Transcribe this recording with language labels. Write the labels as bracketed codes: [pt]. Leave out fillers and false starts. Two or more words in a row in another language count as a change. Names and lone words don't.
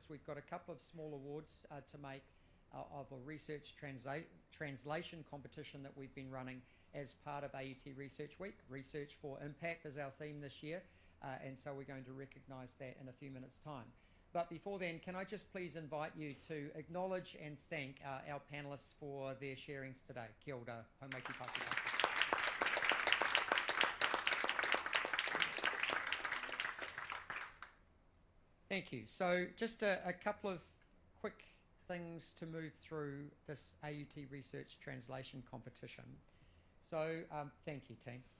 [en] We've got a couple of small awards to make of a research translation competition that we've been running as part of AUT Research Week. Research for Impact is our theme this year, and so we're going to recognise that in a few minutes' time. But before then, can I just please invite you to acknowledge and thank our panellists for their sharings today. [mi] Kia ora, haumaki Pākehā. [en] Thank you. So just a couple of quick things to move through this AUT Research Translation Competition. So thank you, team.